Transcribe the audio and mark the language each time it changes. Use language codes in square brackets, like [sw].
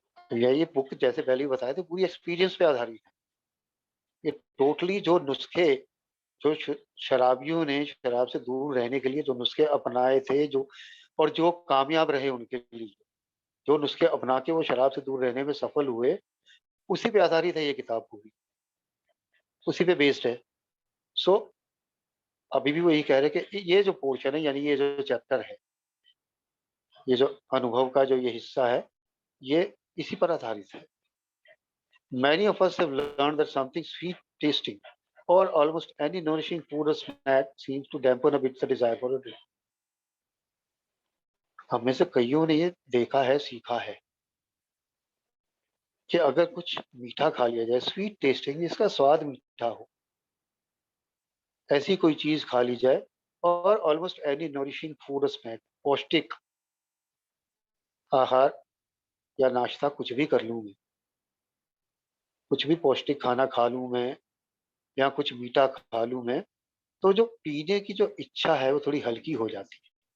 [hi] तो ये बुक जैसे पहले ही बताया था, पूरी एक्सपीरियंस पे आधारित है। ये टोटली जो नुस्खे, जो शराबियों ने शराब से दूर रहने के लिए जो नुस्खे अपनाए थे, जो और जो कामयाब रहे उनके लिए, जो नुस्खे अपना के वो शराब से दूर रहने में सफल हुए, उसी पे आधारित है ये किताब पूरी, उसी पे बेस्ड है। सो अभी भी वही कह रहे कि ये जो पोर्शन है, यानी ये जो चैप्टर है, ये जो अनुभव का जो ये हिस्सा है, ये इसी पर आधारित है। [en] Many of us have learned that something sweet tasting or almost any nourishing food or snack seems to dampen a bit the desire for a drink. [hi] हम में से कईयों ने ये देखा है, सीखा है कि अगर कुछ मीठा खा लिया जाए, स्वीट टेस्टिंग, इसका स्वाद मीठा हो, ऐसी कोई चीज खा ली जाए, और [en] almost any nourishing food snack, [hi] पौष्टिक आहार या नाश्ता कुछ भी कर लूँ मैं, कुछ भी पौष्टिक खाना खा लूँ मैं, या कुछ मीठा खा लूँ मैं, तो जो पीने की जो इच्छा है वो थोड़ी हल्की हो जाती है।